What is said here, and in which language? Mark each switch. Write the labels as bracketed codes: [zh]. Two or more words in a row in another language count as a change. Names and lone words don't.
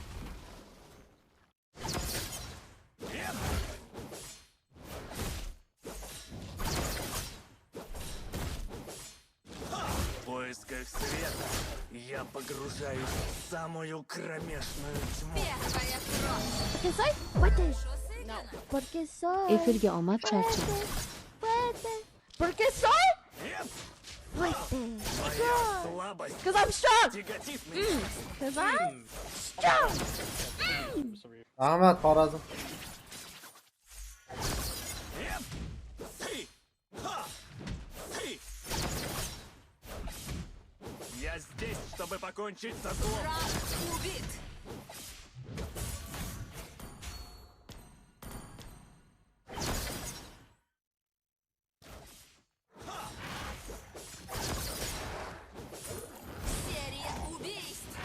[ru] В поисках света я погружаюсь в самую кромешную тьму. Первая кровь. [es] ¿Por qué soy fuerte? No. ¿Por qué soy? [uz] Efirga omad charcha. [es] Fuerte. ¿Por qué soy? Fuerte. [ru] Моя слабость [en] Because I'm strong. [ru] тяготит меня. [en] Because I'm strong. Ahmet Xorazm. [ru] Я здесь, чтобы покончить со злом. Враг убит. Серия убийств.